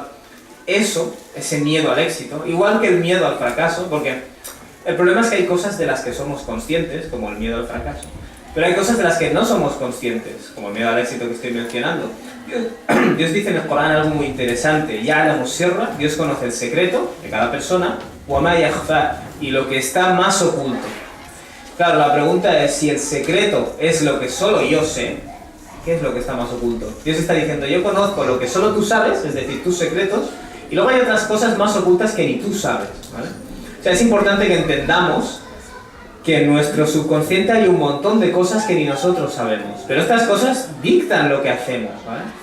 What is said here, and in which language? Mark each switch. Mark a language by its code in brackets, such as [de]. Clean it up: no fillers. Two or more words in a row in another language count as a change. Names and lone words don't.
[es] Eso, ese miedo al éxito, igual que el miedo al fracaso, porque el problema es que hay cosas de las que somos conscientes, como el miedo al fracaso, pero hay cosas de las que no somos conscientes, como el miedo al éxito que estoy mencionando. Dios dice en el Corán algo muy interesante, [ar] يعلم السر, [es] Dios conoce el secreto de cada persona, [ar] وما يخفى, [es] y lo que está más oculto. Claro, la pregunta es, si el secreto es lo que solo yo sé, ¿qué es lo que está más oculto? Dios está diciendo, yo conozco lo que solo tú sabes, es decir, tus secretos, y luego hay otras cosas más ocultas que ni tú sabes, ¿vale? O sea, es importante que entendamos que en nuestro subconsciente hay un montón de cosas que ni nosotros sabemos, pero estas cosas dictan lo que hacemos, ¿vale?